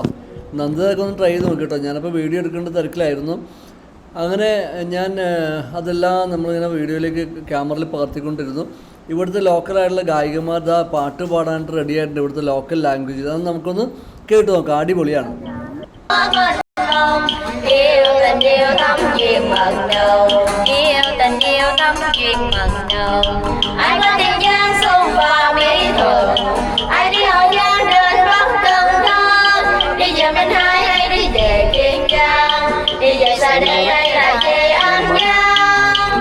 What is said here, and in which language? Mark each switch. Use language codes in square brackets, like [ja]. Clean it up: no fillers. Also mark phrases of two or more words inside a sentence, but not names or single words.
[ml] നന്ദതൊക്കെ ഒന്ന് ട്രൈ ചെയ്ത് നോക്കി കേട്ടോ, ഞാനപ്പോൾ വീഡിയോ എടുക്കേണ്ട തിരക്കിലായിരുന്നു. അങ്ങനെ ഞാൻ അതെല്ലാം നമ്മളിങ്ങനെ വീഡിയോയിലേക്ക് ക്യാമറയിൽ പകർത്തിക്കൊണ്ടിരുന്നു. ഇവിടുത്തെ ലോക്കലായിട്ടുള്ള ഗായികമാർ പാട്ട് പാടാനായിട്ട് റെഡി ആയിട്ടുണ്ട്, ഇവിടുത്തെ [en] local language. [ml] അത് നമുക്കൊന്ന് കേട്ട് നോക്കാം, അടിപൊളിയാണ്. [vi] Yêu tình yêu thắm duyên mặn nồng, yêu tình yêu thắm duyên mặn nồng. Ai có tình duyên xung và mỹ thuận, ai đi hậu giang đến Bắc Tân Thang. Đi về bên hai hay đi về Kiên Giang, đi về xa đây hay là về An Giang.